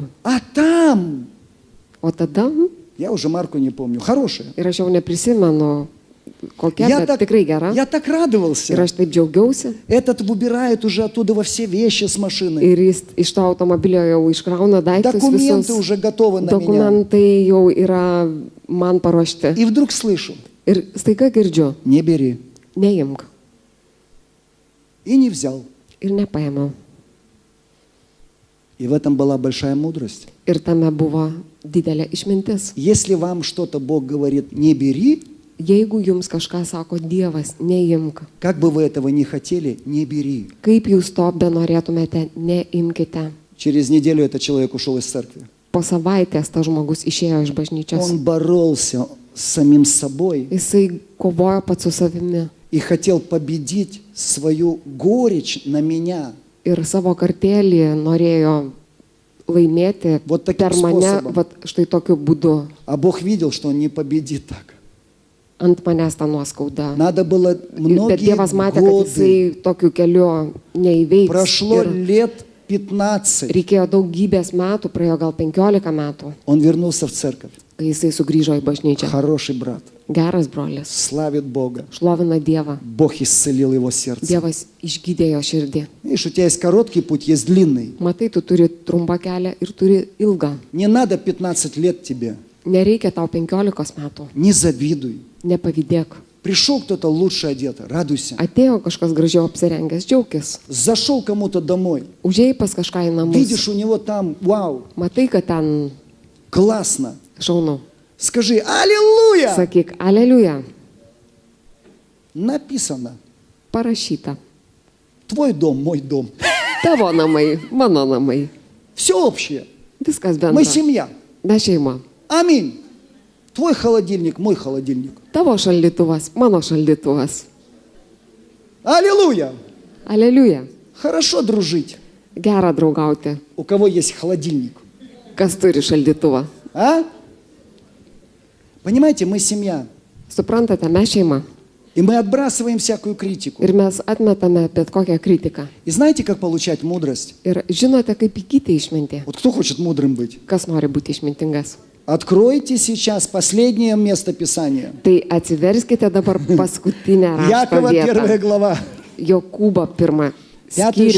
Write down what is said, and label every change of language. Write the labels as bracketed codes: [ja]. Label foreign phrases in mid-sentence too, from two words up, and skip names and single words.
[ru] А там, [lt] O tada, [ru] я уже марку не помню, хорошая. [lt] ir aš jau neprisimenu, kokia, bet tikrai gera. [ru] я так [lt] Ir [ru] радовался. [lt] aš taip džiaugiausi. [ru] Этот выбирает уже оттуда во все вещи с машины. [lt] Ir jis iš to automobilio jau iškrauna daiktus [ru] Документы [lt] visus. [ru] уже готовы на меня. [lt] Dokumentai jau yra man paruošti. [ru] И вдруг слышу, [lt] Ir staiga girdžiu, [ru] Не бери. [lt] neimk. [ru] И не взял. [lt] Ir nepaėmiau. [ru] И в этом была большая мудрость. [lt] Ir tame buvo didelė išmintis. [ru] Если вам что-то Бог говорит, не бери, [lt] Jeigu jums kažką sako Dievas, neimk. [ru] как бы вы этого не хотели, не бери. [lt] Kaip jūs to benorėtumėte, neimkite. [ru] Через неделю этот человек ушел из церкви. [lt] Po savaitės tas žmogus išėjo iš bažnyčios. [ru] Он боролся с самим собой [lt] Jisai kovojo pats su savimi [ru] и хотел победить свою горечь на меня. [lt] ir savo kartėlį norėjo laimėti [ru] Вот таким [lt] per mane, [ru] способом. [lt] vat, štai tokiu būdu. [ru] А Бог видел, что он не победит так. [lt] Ant manęs tą nuoskaudą. [ru] Надо было [lt] Bet [ru] многие [lt] Dievas matė, kad [ru] годы. [lt] jisai tokiu keliu neįveiks. [ru] Прошло [lt] Ir [ru] лет 15. [lt] reikėjo daugybės metų, praėjo gal 15 metų, [ru] Он вернулся в церковь. [lt] kai jisai sugrįžo į bažnyčią. [ru] Хороший брат. [lt] Geras brolis. [ru] Славит Бога. [lt] Šlovina Dievą. [ru] Бог исцелил его сердце. [lt] Dievas išgydė jo širdį. [ru] Видишь, у тебя есть короткий путь, есть длинный. [lt] Matai, tu turi trumpą kelią ir turi ilgą. [ru] Не надо 15 лет тебе. [lt] Nereikia tau 15 metų. [ru] Не завидуй. [lt] Nepavydėk. [ru] Пришел кто-то лучше одет, радуйся. [lt] Atėjo kažkas gražiau apsirengęs, džiaukis. [ru] Зашел кому-то домой. [lt] Užėjai pas kažką į namus. [ru] Видишь, у него там, вау, [lt] Matai, kad ten [ru] классно. [lt] šaunu. [ru] Скажи, аллилуйя! [lt] Sakyk, aleliuja. [ru] Написано. [lt] Parašyta. [ru] Твой дом, мой дом. [lt] Tavo namai, mano namai. [ru] Все общее. [lt] Viskas [ru] Мы [lt] bendra. [ru] семья. [lt] Mes šeima. [ru] Аминь. Твой холодильник, мой холодильник. [lt] Tavo šaldytuvas, mano šaldytuvas. [ru] Аллилуйя! [lt] Aleliuja. [ru] Хорошо дружить. [lt] Gera draugauti. [ru] У кого есть холодильник. [lt] Kas turi šaldytuvą? [ru] А? Понимаете, мы семья. [lt] Suprantate, mes šeima. [ru] И мы отбрасываем всякую критику. [lt] Ir mes atmetame bet kokią kritiką. [ru] И знаете, как получать мудрость? [lt] Ir žinote, kaip įgyti išmintį. [ru] Вот кто хочет мудрым быть? [lt] Kas nori būti išmintingas? [ru] Откройте сейчас последнее место Писания. [lt] Tai atsiverskite dabar paskutinę rašto [ru] Якова, 1 [lt] vietą. [ru] глава, [lt] Jokūbo 1 skyrių,